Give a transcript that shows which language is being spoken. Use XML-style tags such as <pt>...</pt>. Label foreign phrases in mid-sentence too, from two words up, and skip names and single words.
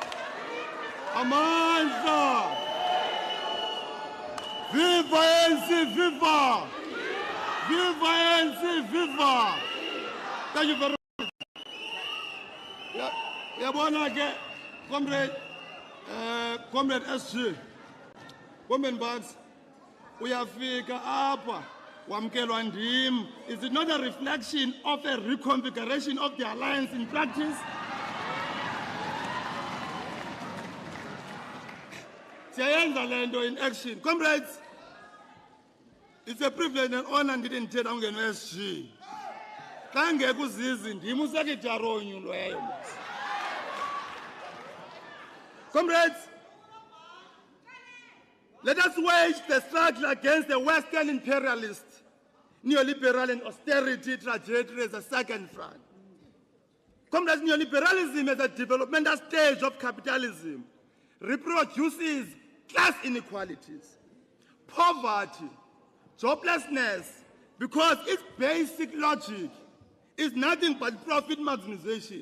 <xh>Amandla!</xh> <en>Viva ANC, viva! Viva ANC, viva! Thank you very much.</en> <xh>Yabona ke,</xh> <en>comrade, Comrade SG, Women Bugs,</en> <xh>uyafika apha wamkelwa ndim.</xh> <en>Is it not a reflection of a reconfiguration of the alliance in practice?</en> <xh>Siyayenza lento</xh> <en>in action. Comrades, it's a privilege and honor</en> <xh>ndithetha ungeno</xh> <en>SG.</en> <xh>Xa ngekho uzizi ndim usekretary onyulweyo.</xh> <en>Comrades, let us wage the struggle against the Western imperialist, neoliberal and austerity trajectory as a second front. Comrades, neoliberalism as a developmental stage of capitalism reproduces class inequalities, poverty, joblessness, because its basic logic is nothing but profit maximization.</en>